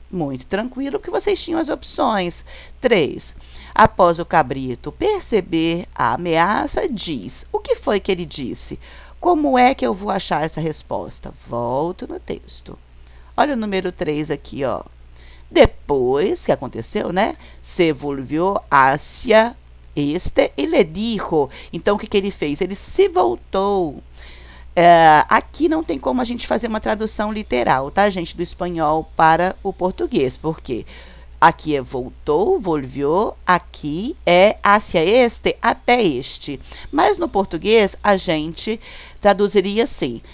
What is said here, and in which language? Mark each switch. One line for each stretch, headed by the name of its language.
Portuguese: Muito tranquilo que vocês tinham as opções. 3. Após o cabrito perceber a ameaça, diz. O que foi que ele disse? Como é que eu vou achar essa resposta? Volto no texto. Olha o número 3 aqui, ó. Depois que aconteceu, né?
Spanish: Se volvió hacia este e le dijo.
Portuguese: Então, o que ele fez? Ele se voltou. Aqui não tem como a gente fazer uma tradução literal, tá, gente? Do espanhol para o português. Por quê? Aqui é voltou,
Spanish: volvió,
Portuguese: aqui é
Spanish: hacia este,
Portuguese: até este. Mas no português, a gente traduziria assim.